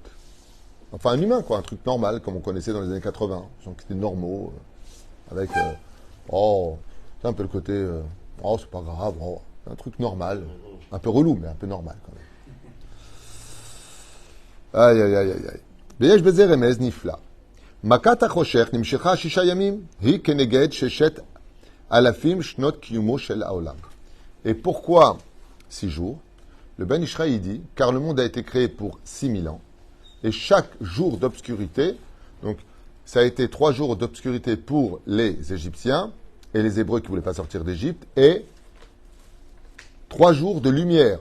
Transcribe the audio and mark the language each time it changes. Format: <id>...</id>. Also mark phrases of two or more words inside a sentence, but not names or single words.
<fr>Enfin, un humain, quoi, un truc normal, comme on connaissait dans les années 80. Des gens qui étaient normaux, avec... c'est un peu le côté... c'est pas grave, un truc normal. Un peu relou, mais un peu normal, quand même. Aïe, aïe, aïe, aïe.</fr> <he>ויש בזה רמז נפלא. מכת החושך נמשכה 6 ימים, היא כנגד 6,000 שנות קיומו של העולם.</he> <fr>Et pourquoi 6 jours? Le Ben Ishraï dit, car le monde a été créé pour 6000 ans, et chaque jour d'obscurité, donc ça a été 3 jours d'obscurité pour les Égyptiens, et les Hébreux qui ne voulaient pas sortir d'Égypte, et 3 jours de lumière.</fr>